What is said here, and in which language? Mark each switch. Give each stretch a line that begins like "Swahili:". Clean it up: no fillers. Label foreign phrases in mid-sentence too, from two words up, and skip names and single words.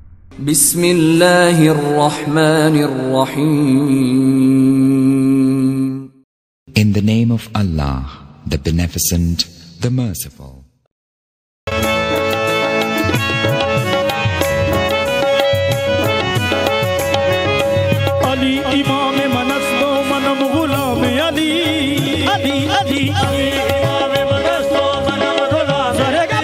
Arabic: بسم الله الرحمن الرحيم.
English: In the name of Allah, the Beneficent, the Merciful.
Persian: علی امام منست و منم غلام علی علی علی علی امام منست و منم غلام علی